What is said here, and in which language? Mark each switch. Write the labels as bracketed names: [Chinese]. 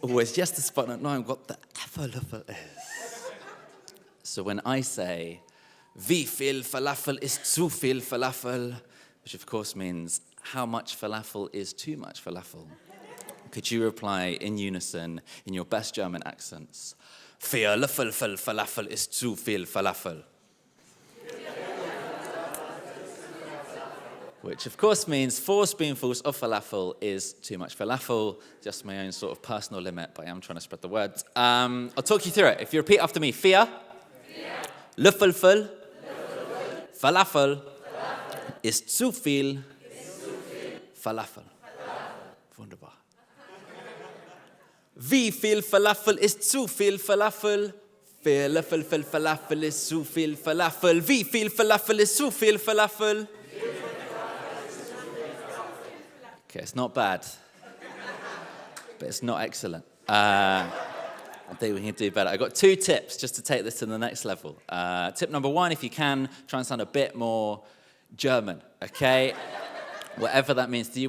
[English] Always yes, despite not knowing what the falafel is. So when I say, [German] wie viel falafel ist zu viel falafel, [English] which of course means how much falafel is too much falafel, could you reply in unison, in your best German accents, [German] 4 Löffel Falafel ist zu viel Falafel. [English] Which of course means 4 spoonfuls of falafel is too much falafel. Just my own sort of personal limit, but I am trying to spread the word. I'll talk you through it. If you repeat after me, [German] 4 Löffel Falafel ist zu viel Falafel. Wunderbar. Wie viel Falafel ist zu viel Falafel? 4 Löffel Falafel ist zu viel Falafel. Wie viel Falafel ist zu viel Falafel? [English] Okay, it's not bad, but it's not excellent. I think we can do better. I've got 2 tips just to take this to the next level. Tip number 1, if you can, try and sound a bit more German, okay? Whatever that means to you.